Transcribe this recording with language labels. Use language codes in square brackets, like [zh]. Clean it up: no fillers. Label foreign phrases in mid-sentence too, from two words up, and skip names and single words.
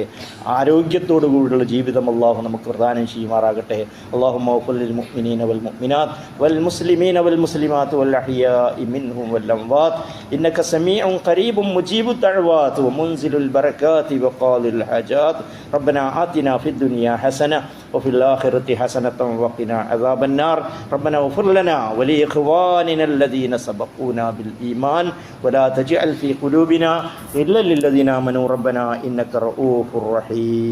[ml] ആരോഗ്യത്തോടു കൂടിയുള്ള ജീവിതം അള്ളാഹു നമുക്ക് പ്രദാനം ചെയ്യുമാറാകട്ടെ. [ar] اللهم اغفر للمؤمنين والمؤمنات والمسلمين والمسلمات والأحياء منهم والأموات إنك سميع قريب مجيب الدعوات ومنزل البركات وقاضي الحاجات ربنا آتنا في الدنيا حسنة وفي الآخرة حسنة وقنا عذاب النار ربنا اغفر لنا ولإخواننا الذين سبقونا بالإيمان ولا تجعل في قلوبنا غلا للذين آمنوا ربنا إنك رؤوف رحيم.